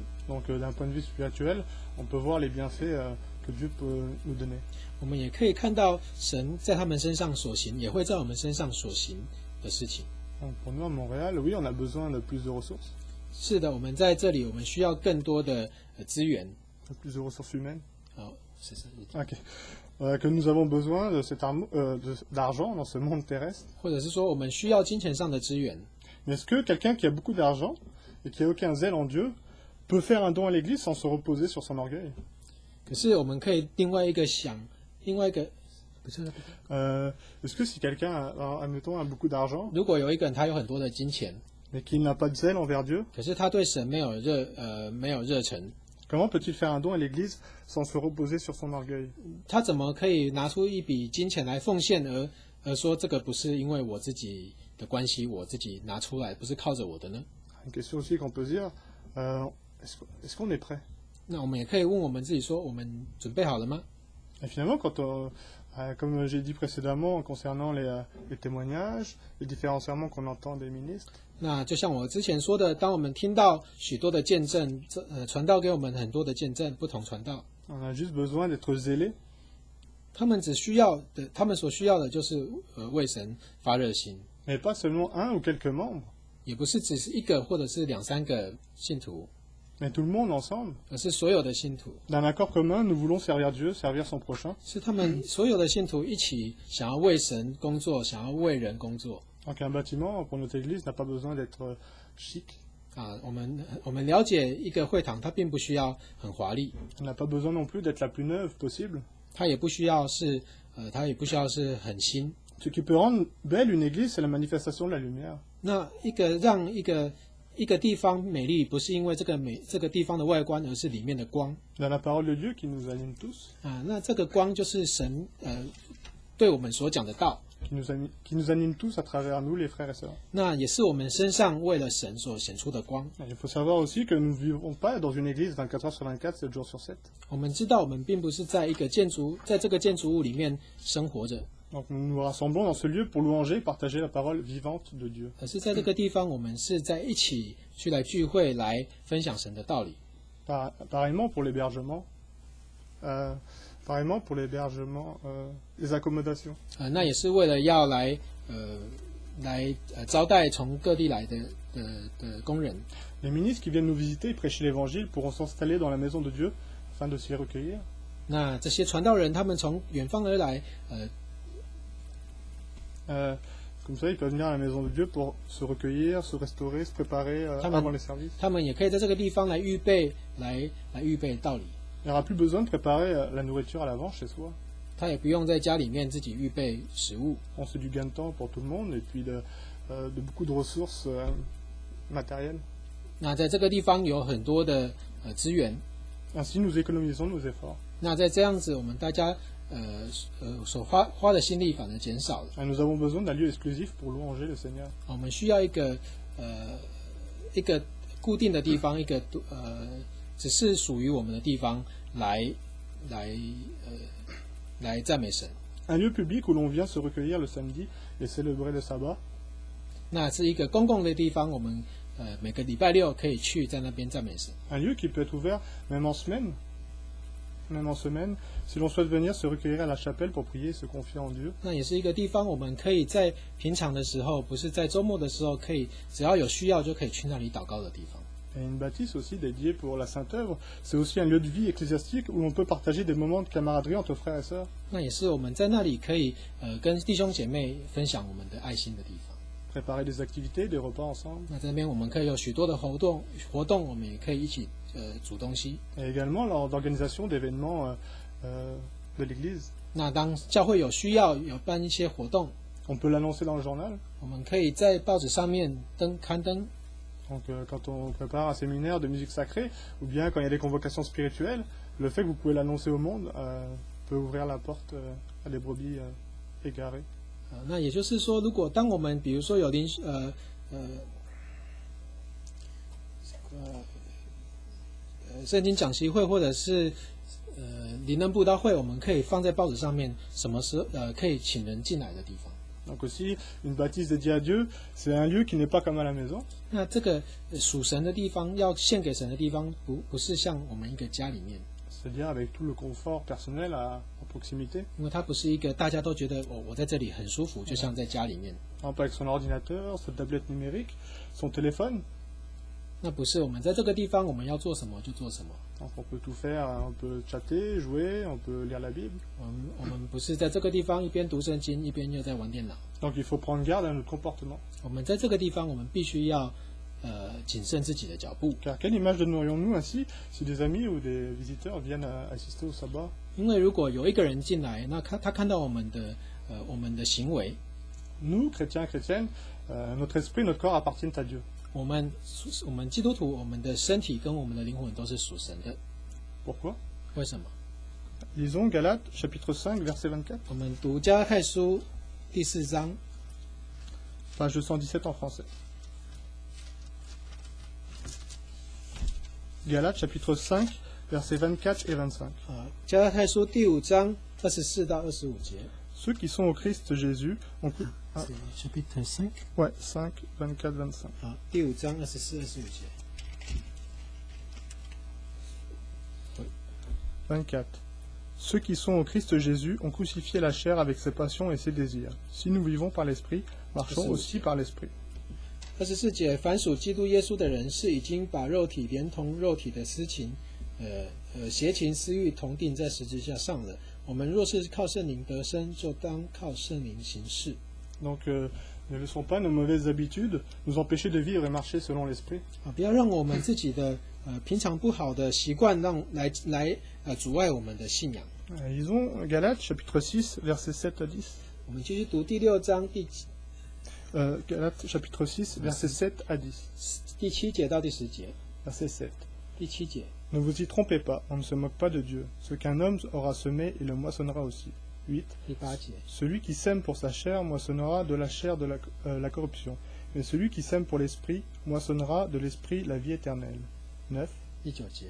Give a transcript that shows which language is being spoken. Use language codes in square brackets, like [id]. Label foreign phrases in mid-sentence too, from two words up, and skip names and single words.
[fr] Donc d'un point de vue spirituel, on peut voir les bienfaits que Dieu peut nous donner. [zh] 我们也可以看到神在他们身上所行，也会在我们身上所行的事情。 [fr] Donc pour nous à Montréal, oui, on a besoin de plus de ressources, [zh] 是的，我们在这里，我们需要更多的资源。 [fr] plus de ressources humaines. [zh] 好，是是。 Ok. [fr] Que nous avons besoin de d'argent dans ce monde terrestre. [zh] 或者是说，我们需要金钱上的资源。 [fr] Mais est-ce que quelqu'un qui a beaucoup d'argent et qui n'a aucun zèle en Dieu peut faire un don à l'Église sans se reposer sur son orgueil? [zh] 可是我们可以另外一个 [fr] Est-ce que si quelqu'un, admettons, a beaucoup d'argent, [zh] 如果有一个人他有很多的金钱， [fr] mais qu'il n'a pas de zèle envers Dieu, [zh] 可是他对神没有热忱， [fr] comment peut-il faire un don à l'Église sans se reposer sur son orgueil? [zh] 他怎么可以拿出一笔金钱来奉献而说这个不是因为我自己的关系，我自己拿出来，不是靠着我的呢？ [fr] Une question aussi qu'on peut se dire, est-ce qu'on est prêt? [zh] 那我们也可以问我们自己说，我们准备好了吗？ [fr] Et finalement, comme j'ai dit précédemment concernant les témoignages, les différents sermons qu'on entend des ministres, [zh] 那就像我之前说的，当我们听到许多的见证，传道给我们很多的见证，不同传道， [fr] on a juste besoin d'être zélé, [zh] 他们所需要的就是为神发热心， [fr] mais pas seulement un ou quelques membres, [zh] 也不是只是一个或者是两三个信徒， [fr] mais tout le monde ensemble. [zh] 而是所有的信徒， [fr] D'un accord commun, nous voulons servir Dieu, servir son prochain. [zh] 是他们所有的信徒一起想要为神工作，想要为人工作。 [fr] Donc un bâtiment pour notre Église n'a pas besoin d'être chic, [zh] 啊，我们了解一个会堂，它并不需要很华丽， [fr] il n'a pas besoin non plus d'être la plus neuve possible. [zh] 它也不需要是很新。 [fr] Ce qui peut rendre belle une Église, c'est la manifestation de la lumière. [zh] 那让一个地方美丽，不是因为这个地方的外观，而是里面的光 [fr] Dans la parole de Dieu qui nous anime tous, 啊。 [zh] 那这个光就是神对我们所讲的道， [fr] qui nous anime tous à travers nous, les frères et sœurs. [zh] 那也是我们身上为了神所显出的光。 [fr] Il faut savoir aussi que nous ne vivons pas dans une Église 24 heures sur 24, 7 jours sur 7. [zh] 我们知道，我们并不是在这个建筑物里面生活着， [fr] Donc nous nous rassemblons dans ce lieu pour louanger et partager la parole vivante de Dieu. [zh] 而是在这个地方，我们是在一起来聚会，来分享神的道理。 [fr] Pareillement pour l'hébergement, les accommodations. [zh] 那也是为了要来招待从各地来的工人。 [fr] Les ministres qui viennent nous visiter et prêcher l'Évangile pourront s'installer dans la maison de Dieu afin de s'y recueillir. [zh] 那这些传道人，他们从远方而来， [fr] Comme ça, ils peuvent venir à la maison de Dieu pour se recueillir, se restaurer, se préparer avant les services. [zh] 他们也可以在这个地方来预备道理。 [fr] Il n'y aura plus besoin de préparer la nourriture à l'avance chez soi. [zh] 他也不用在家里面自己预备食物。 [fr] On c'est du gain de temps pour tout le monde et puis de beaucoup de ressources matérielles. [zh] 那在这个地方有很多的资源。 [fr] Ainsi, nous économisons nos efforts. [zh] 那在这样子，我们大家所花的心力反而减少了。 [fr] Et nous avons besoin d'un lieu exclusif pour louanger le Seigneur. [zh] 我们需要一个固定的地方，只是属于我们的地方来赞美神。 [fr] Un lieu public où l'on vient se recueillir le samedi et célébrer le sabbat. [zh] 那是一个公共的地方，我们每个礼拜六可以去在那边赞美神。 [fr] Un lieu qui peut être ouvert même en semaine. Même en semaine, si l'on souhaite venir se recueillir à la chapelle pour prier et se confier en Dieu. [zh] 那也是一个地方，我们可以在平常的时候，不是在周末的时候，可以只要有需要就可以去那里祷告的地方。 [fr] Et une bâtisse aussi dédiée pour la Sainte Œuvre. C'est aussi un lieu de vie ecclésiastique où l'on peut partager des moments de camaraderie entre frères et sœurs. [zh] 那也是我们在那里可以跟弟兄姐妹分享我们的爱心的地方。 [fr] Préparer des activités, des repas ensemble. [zh] 那这边我们可以有许多的活动，我们也可以一起煮东西。 [fr] Et également lors d'organisation d'événements de l'Église. [zh] 那当教会有需要有办一些活动， [fr] On peut l'annoncer dans le journal. [zh] 我们可以在报纸上面刊登。 [fr] Donc quand on prépare un séminaire de musique sacrée, ou bien quand il y a des convocations spirituelles, le fait que vous pouvez l'annoncer au monde peut ouvrir la porte à des brebis égarées. [zh] 那也就是说，如果当我们比如说有圣经讲习会或者是灵恩布道会，我们可以放在报纸上面，什么时候可以请人进来的地方。 [fr] Donc aussi, une bâtisse dédiée à Dieu, c'est un lieu qui n'est pas comme à la maison. [zh] 那这个属神的地方，要献给神的地方，不是像我们一个家里面， [fr] C'est-à-dire avec tout le confort personnel à proximité. [zh] 因为它不是一个大家都觉得我在这里很舒服，就像在家里面。 [fr] Par exemple avec son ordinateur, sa tablette numérique, son téléphone. [zh] 那不是我们在这个地方我们要做什么就做什么。 [fr] Donc on peut tout faire, on peut chatter, jouer, on peut lire la Bible. [zh] 我们不是在这个地方一边读圣经一边又在玩电脑。 [fr] Donc il faut prendre garde à notre comportement. [zh] 我们在这个地方，我们必须要谨慎自己的脚步。 [fr] Car quelle image donnerions-nous ainsi si des amis ou des visiteurs viennent assister au sabbat? [zh] 因为如果有一个人进来，那他看到我们的行为， [fr] Nous, chrétiens, chrétiennes, notre esprit, notre corps appartiennent à Dieu. [zh] 我们基督徒，我们的身体跟我们的灵魂都是属神的。 [fr] Pourquoi? [zh] 为什么？ [fr] Lisons Galates, chapitre 5, verset 24. [zh] 我们读加拉太书第4章， [fr] Page 217 en français. Galates, chapitre 5, versets 24 et 25. [zh] 加拉太书第5章24到25节。 [fr] Ceux qui sont au Christ Jésus ont... chapitre 5。 Ouais, 5, 24, 25. [zh] 第5章24、25节。 [fr] 24. Ceux qui sont au Christ Jésus ont crucifié la chair avec ses passions et ses désirs. Si nous vivons par l'Esprit, marchons aussi par l'Esprit. [zh] 24 节，凡属基督耶稣的人，是已经把肉体连同肉体的私情、邪情私欲同定在十字架上了。我们若是靠圣灵得生，就当靠圣灵行事。 [fr] Donc, ne laissons pas nos mauvaises habitudes nous empêcher de vivre et marcher selon l'Esprit. [zh] 不要让我们自己的平常不好的习惯来阻碍我们的信仰。 [fr] Lisons Galates, chapitre 6, versets 7 à 10. [zh] 我们继续读第6章 [fr] Galates, chapitre 6, versets 7 à 10. [zh] 第7节到第10节。 [fr] Verset 7. [zh] 第7节。 [fr] Ne vous y trompez pas, on ne se moque pas de Dieu. Ce qu'un homme aura semé, il le moissonnera aussi. 8. [zh] 第8节。 [fr] Celui qui sème pour sa chair moissonnera de la chair de la corruption. Mais celui qui sème pour l'esprit moissonnera de l'esprit la vie éternelle. 9. [zh] 第9节。